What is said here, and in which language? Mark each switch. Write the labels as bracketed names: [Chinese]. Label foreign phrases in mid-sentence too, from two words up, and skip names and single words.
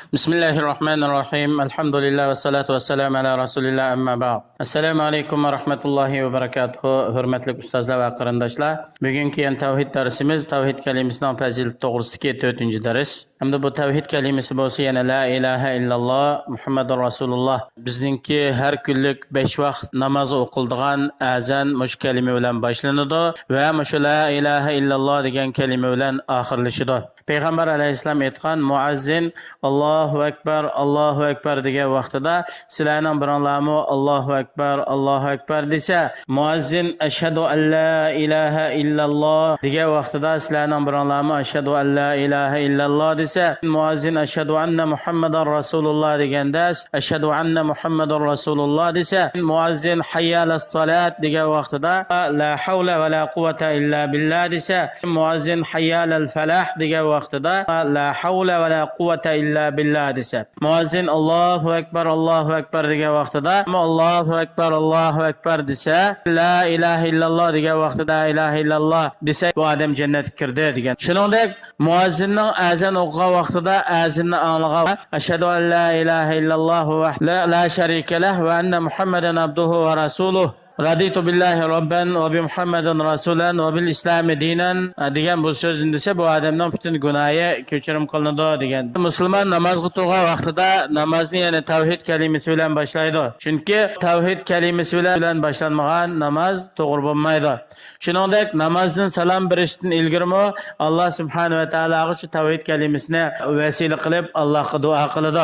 [Arabic] بسم الله الرحمن الرحيم الحمد لله والصلاة والسلام على رسول الله أما بعد السلام عليكم ورحمة الله وبركاته. [Uzbek] Hurmatli ustozlar va qarindoshlar. Bugungi tavhid darsimiz tavhid kalimasining fazilati to'g'risidagi 4-dars. Hamda bu tavhid kalimasi bo'lsa yana [Arabic] لا إله إلا الله محمد رسول الله. [Uzbek] Bizningki har kunlik 5 vaqt namoz o'qiladigan azan mush kalima bilan boshlanadi va mush [Arabic] لا إله إلا الله [Uzbek] degan kalima bilan oxirlashadi. Payg'ambar alayhisalom aytgan muazzin [Arabic] الله أكبر [Uzbek] degan vaqtida sizlarning bironlarmi [Arabic] الله أكبر [Uzbek] desa, muazzin [Arabic] أشهد أن لا إله إلا الله [Uzbek] degan vaqtida sizlarning bironlarmi [Arabic] أشهد أن لا إله إلا الله [Uzbek] desa, muazzin [Arabic] أشهد أن محمدا رسول الله [Uzbek] deganda [Arabic] أشهد أن محمدا رسول الله [Uzbek] desa, muazzin [Arabic] حي على الصلاة [Uzbek] degan vaqtida [Arabic] لا حول ولا قوة إلا بالله [Uzbek] desa, muazzin [Arabic] حي على الفلاح [Uzbek] degan vaqtida [Arabic] لا حول ولا قوة إلا بالله [Uzbek] desa, muazzin Allohu akbar degan vaqtida [Arabic] الله أكبر [Uzbek] desa, [Arabic] لا إله إلا الله [Uzbek] degan vaqtida [Arabic] لا إله إلا الله [Uzbek] desa, bu odam jannatga kirdi degan. Shuningdek, muazzinning azan o'qigan vaqtida azinni anglagan [Arabic] أشهد أن لا إله إلا الله ولا شريك له وأن محمدا عبده ورسوله رضيت بالله ربا وبمحمد رسولا وبالإسلام دينا [Uzbek] degan bu so'zni desa, bu odamning butun gunohi kechirim qilinadi degan. Musulmon namozga turgan vaqtida namozni yana tavhid kalimasi bilan boshlaydi. Chunki tavhid kalimasi bilan boshlanmagan namoz to'g'ri bo'lmaydi. Shuningdek, namozdan salom berishdan ilgirmi Alloh subhanahu va taologa shu tavhid kalimasini vasila qilib Allohga duo qiladi.